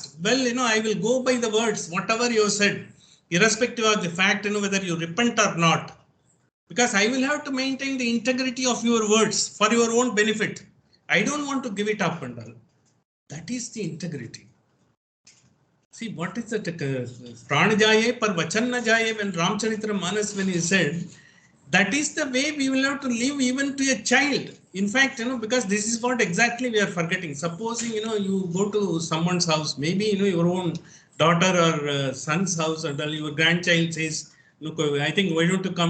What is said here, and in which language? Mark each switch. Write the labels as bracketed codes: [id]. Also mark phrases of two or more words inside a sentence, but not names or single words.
[en] Well, I will go by the words, whatever you said, irrespective of the fact, whether you repent or not. Because I will have to maintain the integrity of your words for your own benefit. I don't want to give it up and all. That is the integrity. See, what is that? [hi] प्राण जाए पर वचन न जाए, [en] when Ramachandran, when he said, that is the way we will have to live even to a child. In fact, because this is what exactly we are forgetting. Supposing, you go to someone's house, maybe, your own daughter or son's house, and your grandchild says, look, I think, why don't you come?